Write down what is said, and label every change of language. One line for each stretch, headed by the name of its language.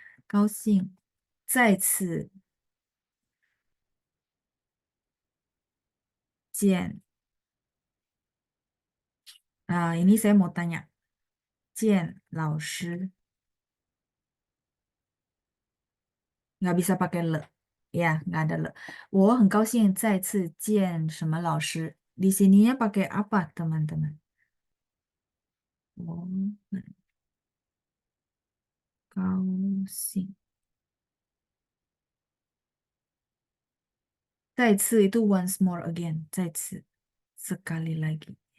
Chinese: 高兴再次见.
Indonesian: Ini saya mau tanya,
Chinese: 见老师
Indonesian: nggak bisa pakai le, ya nggak ada le.
Chinese: 我很高兴再次见什么老师.
Indonesian: Di sininya pakai apa teman-teman?
Chinese: 我很高兴再次
Indonesian: itu
English: once more again,
Indonesian: 再次 sekali lagi.